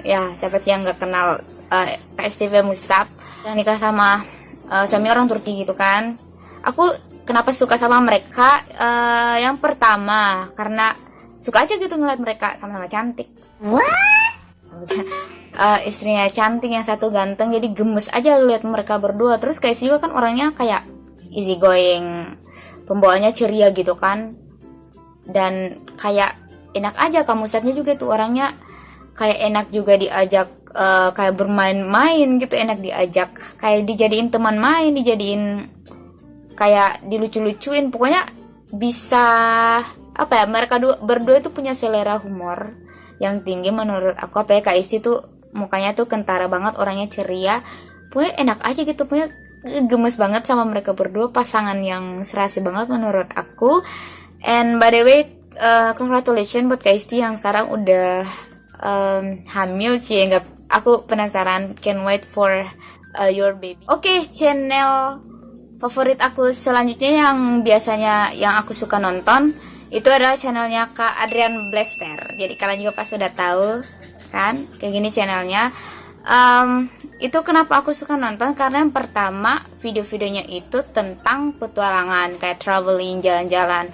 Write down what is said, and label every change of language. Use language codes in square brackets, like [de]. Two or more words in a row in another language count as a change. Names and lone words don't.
[id] Ya siapa sih yang nggak kenal KSTV Musab yang nikah sama suami orang Turki gitu kan. Aku kenapa suka sama mereka? Yang pertama karena suka aja gitu ngeliat mereka sama-sama cantik. Istrinya cantik, yang satu ganteng, jadi gemes aja lihat mereka berdua. Terus Kais juga kan orangnya kayak [en] easy going, [id] pembawaannya ceria gitu kan, dan kayak enak aja. Kamu Musabnya juga tuh orangnya kayak enak juga diajak, kayak bermain-main gitu, enak diajak, kayak dijadiin teman main, dijadiin kayak dilucu-lucuin, pokoknya bisa mereka berdua itu punya selera humor yang tinggi menurut aku. Apalagi Kak Isti tuh mukanya tuh kentara banget, orangnya ceria, pokoknya enak aja gitu, pokoknya gemes banget sama mereka berdua, pasangan yang serasi banget menurut aku. [en] And by the way, congratulations [id] buat Kak Isti yang sekarang udah hamil sih. Aku penasaran, [en] can wait for your baby. [id] Channel favorit aku selanjutnya yang biasanya yang aku suka nonton itu adalah channelnya Kak Adrian Blaster. Jadi kalian juga pasti udah tahu kan, kayak gini channelnya. Itu kenapa aku suka nonton, karena yang pertama video-videonya itu tentang petualangan, kayak traveling, jalan-jalan.